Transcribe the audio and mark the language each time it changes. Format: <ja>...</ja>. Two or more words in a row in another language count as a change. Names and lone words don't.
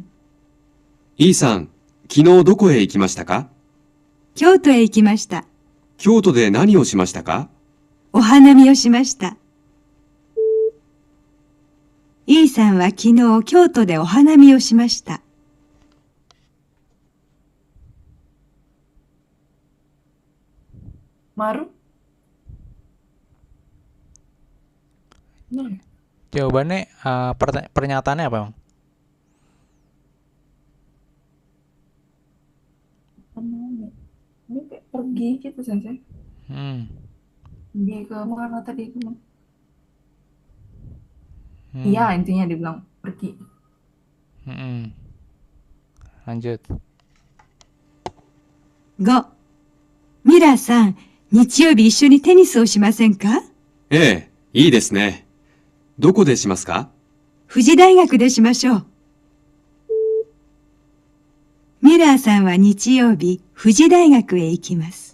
<ja>イーさん、昨日どこへ行きましたか？京都へ行きました。京都で何をしましたか？お花見をしました。E さんは昨日京都でお花見をしました。 Maru?</ja> <id>Nah, jawabannya pernyataannya apa emang? ini kayak pergi gitu sensei. Pergi ke mana tadi? Iya, intinya dibilang pergi. Lanjut.</id> <ja>5、ミラーさん、日曜日一緒にテニスをしませんか？ええ、いいですね。どこでしますか？富士大学でしましょう。ミラーさんは日曜日、富士大学へ行きます。</ja>